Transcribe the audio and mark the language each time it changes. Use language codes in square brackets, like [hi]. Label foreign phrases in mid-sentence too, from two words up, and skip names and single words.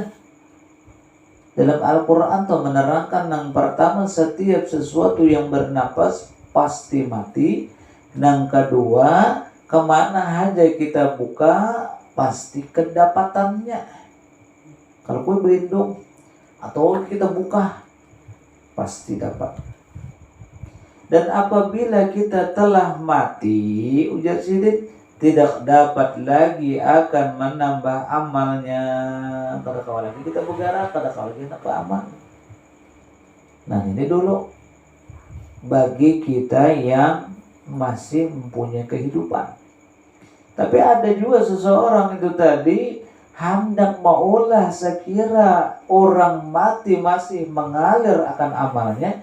[id] Dalam Al-Quran tuh menerangkan yang pertama setiap sesuatu yang bernapas pasti mati. Yang kedua kemana aja kita buka pasti kedapatannya. Kalau kue berlindung atau kita buka pasti dapat. Dan apabila kita telah mati, ujar sidin, tidak dapat lagi akan menambah amalnya. [bjn] Kada kawa lagi kita bergerak, kada kawa lagi apa amal. [id] Nah, ini dulu bagi kita yang masih mempunyai kehidupan. Tapi ada juga seseorang itu tadi hendak maulah sekira orang mati masih mengalir akan amalnya.